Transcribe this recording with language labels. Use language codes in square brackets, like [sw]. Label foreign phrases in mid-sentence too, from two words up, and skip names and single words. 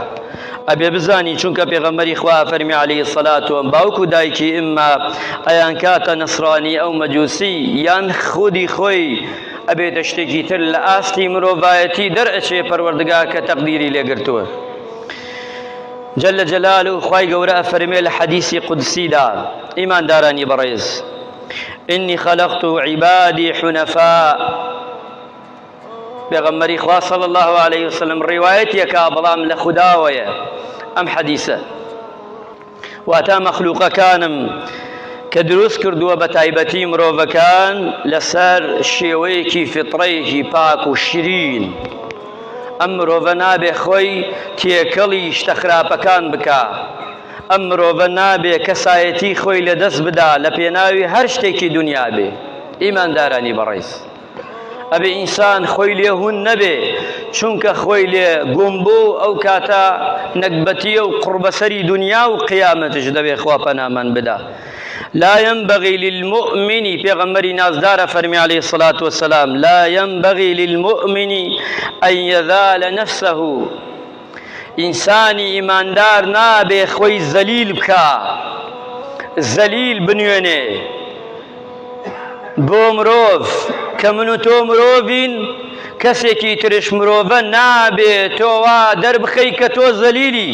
[ckb] ئەبێ بزانی چونکە پێغەمبەری خوا فەرمی [ar] عەلەیهی السەلات [ckb] و باوک و دایکی ئمما ئەیان کاتە نەسڕانی ئەو مەجووسی یان خودی خۆی ئەبێتە شتێکی تر لە ئاستی مرۆڤایەتی دەرئەچێ پەروەردگار کە تەقدیری لێگرتووە. [ar] جەلە جەلاله [ckb] خوای گەورە ئەفەرمێ لە حەدیسی قودسیدا: ئیماندارانی بەڕێز، [ar] إني خلقت عبادي حنفاء. [ckb] پێغەمبەری خوا [ar] صلی الله عليه وسلم [ckb] ڕیوایەتێکا بەڵام لە خوداوەیە ئەم حەدیسە، واتە مەخلوقەکانم کە دروست کردووە بە تایبەتی مرۆڤەکان لەسەر شێوەیەکی فیتڕەیەکی پاک و شیرین. ئەم مرۆڤە نابێ خۆی تێکەڵی شتە خراپەکان بکا، ئەم مرۆڤە نابێ کەسایەتی خۆی لەدەست بدا لە پێناوی هەر شتێکی دنیا بێ. ئیماندارانی بەڕێز، ئەبێ ئینسان خۆی لێ هون نەبێ، چونکە خۆی لێ گوم بوو ئەو کاتە نەکبەتیە و قڕبەسەری دنیا و قیامەتش دەبێ. خوا پەنامان بدا. [ar] لا ينبغي للمؤمن، [ckb] پێغەمبەری نازدارە فەرمی [ar] عەلەیهی السەلات وەسەلام: لا ينبغي للمؤمن أن يذال نفسه. [ckb] ئینسانی ئیماندار نابێ خۆی زەلیل بکا، زەلیل بنوێنێ بۆ مرۆڤ کە من و تۆ مرۆڤین، کەسێکی ترش مرۆڤە نابێ تۆوا دەربخەی کە تۆ زەلیلی.